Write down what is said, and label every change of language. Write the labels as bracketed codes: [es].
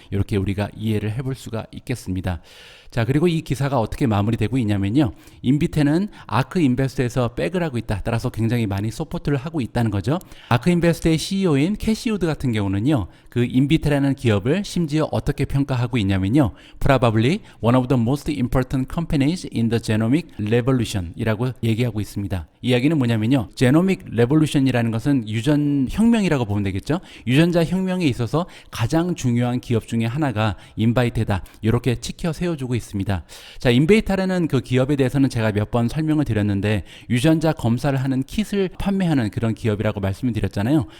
[ko] 이렇게 우리가 이해를 해볼 수가 있겠습니다. 자, 그리고 이 기사가 어떻게 마무리되고 있냐면요. 인비테는 아크 인베스트에서 백을 하고 있다. 따라서 굉장히 많이 서포트를 하고 있다는 거죠. 아크 인베스트의 CEO인 캐시 우드 같은 경우는요. 그 인비테라는 기업을 심지어 어떻게 평가하고 있냐면요. [en] Probably one of the most important companies in the genomic revolution [ko] 이라고 얘기하고 있습니다. 이야기는 뭐냐면요. genomic revolution이라는 것은 유전 혁명이라고 보면 되겠죠. 유전자 혁명에 있어서 가장 중요한 기업 중에 하나가 인바이테다. 이렇게 치켜 세워주고 있습니다. 자, 인베이타라는 그 기업에 대해서는 제가 몇 번 설명을 드렸는데 유전자 검사를 하는 킷을 판매하는 그런 기업이라고 말씀을 드렸잖아요.